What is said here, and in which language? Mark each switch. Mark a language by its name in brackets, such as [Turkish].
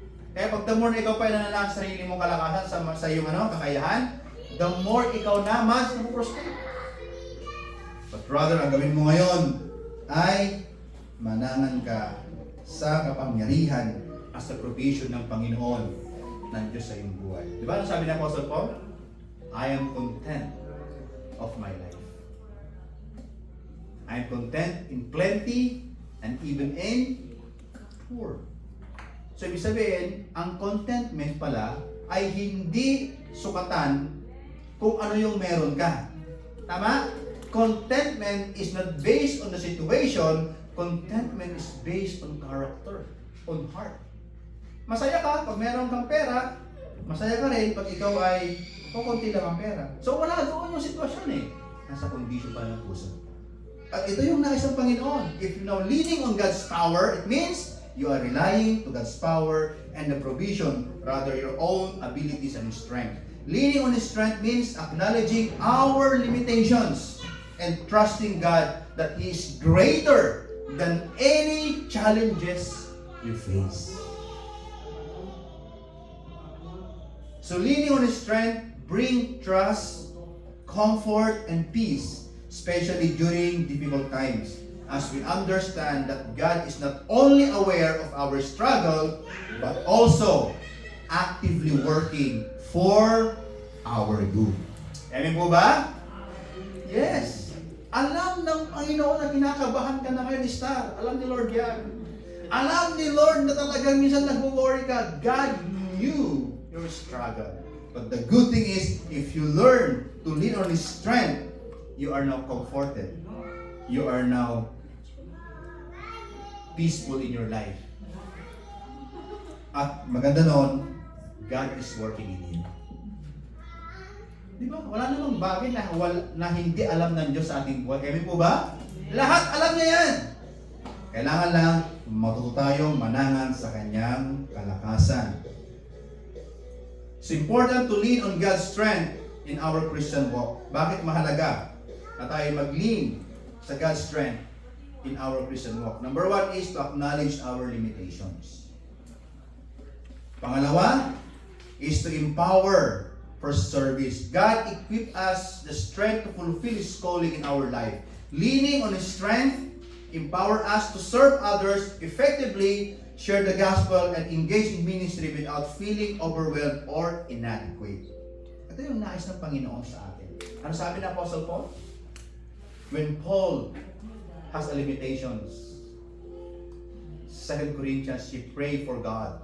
[Filipino] Kaya pag [English] the more [Filipino] ikaw pa ay nananang sa sarili mong kalakasan sa iyong kakayahan, the more ikaw na mas napuprospect. [English] But rather, [Filipino] ang gawin mo ngayon ay manangan ka sa kapangyarihan at sa provision ng Panginoon ng Diyos sa iyong buhay. Di ba ang sabi ng Apostle Paul? [English] I am content of my life. I am content in plenty and even in poor. [Filipino] So, ibig sabihin, ang contentment pala ay hindi sukatan kung ano yung meron ka. Tama? [English] Contentment is not based on the situation. Contentment is based on character, on heart. [Filipino] Masaya ka pag meron kang pera, masaya ka rin pag ikaw ay kukunti lang ang pera. So wala doon yung sitwasyon eh. Nasa kondisyon pa ng puso. At ito yung nais ng Panginoon. [English] If you're now leaning on God's power, it means you are relying to God's power and the provision, rather your own abilities and strength. Leaning on His strength means acknowledging our limitations and trusting God that He is greater than any challenges you face. So leaning on His strength bring trust, comfort, and peace, especially during difficult times, as we understand that God is not only aware of our struggle, but also actively working for our good. [Filipino] Amen po ba? [English] Yes. [Filipino] Alam ng Panginoon na kinakabahan ka na ngayon, Star. Alam ni Lord yan. Alam ni Lord na talagang minsan nag-worry ka. [English] God knew your struggle. But the good thing is, if you learn to lean on His strength, you are now comforted. You are now peaceful in your life. [Filipino] At maganda noon, [English] God is working in you. [Filipino] Di ba? Wala namang bagay na hindi alam ng Diyos sa ating buhay. Amen po ba? Lahat alam niya yan. Kailangan lang matuto tayo manangan sa Kanyang kalakasan. [English] It's important to lean on God's strength in our Christian walk. [Filipino] Bakit mahalaga na tayo mag-lean sa [English] God's strength in our Christian walk? Number one is to acknowledge our limitations. [Filipino] Pangalawa [English] is to empower for service. God equipped us the strength to fulfill His calling in our life. Leaning on His strength empower us to serve others effectively, share the gospel, and engage in ministry without feeling overwhelmed or inadequate. [Filipino] Ito yung nais ng Panginoon sa atin. Ano sabi ng Apostle Paul? [English] When Paul has a limitations, 2 Corinthians, he pray for God.